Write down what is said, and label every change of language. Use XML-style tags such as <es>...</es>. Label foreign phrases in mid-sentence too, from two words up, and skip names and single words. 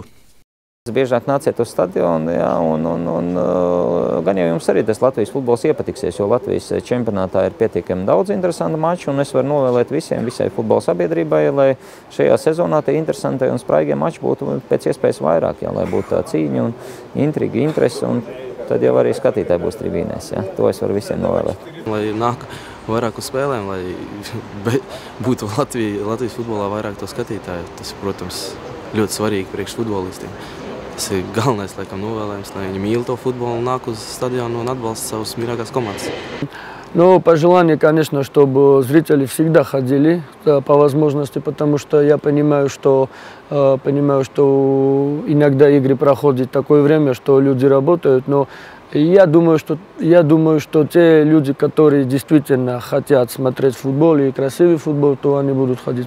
<lv>Biežāk nāciet uz stadionu, jā, un gan jau jums arī tas Latvijas futbols iepatiksies, jo Latvijas čempionātā ir pietiekami daudz interesantu maču, un es varu novēlēt visai futbola sabiedrībai, lai šajā sezonā tie interesantie un spraigie mači būtu pēc iespējas vairāk, jā, lai būtu tā cīņa un intriga, interese, un tad jau arī skatītāji būs tribīnēs, jā. To es varu visiem novēlēt. Lai nāk vairāk uz spēlēm, lai būtu Latvijas futbolā vairāk to skatītāju, tas ir, protams, ļoti svarīgi priekš futbolistiem. Tas ir galvenais, laikam, novēlējums, lai viņi mīl to futbolu un nāk uz stadionu un atbalsta savus мирākās команdas.</lv> <ru>Ну, пожелание, конечно, чтобы зрители всегда ходили по возможности, потому что я понимаю, что иногда игры проходят такое время, что люди работают, но я думаю, что те люди, которые действительно хотят смотреть футбол и красивый футбол, то они будут ходить.</ru>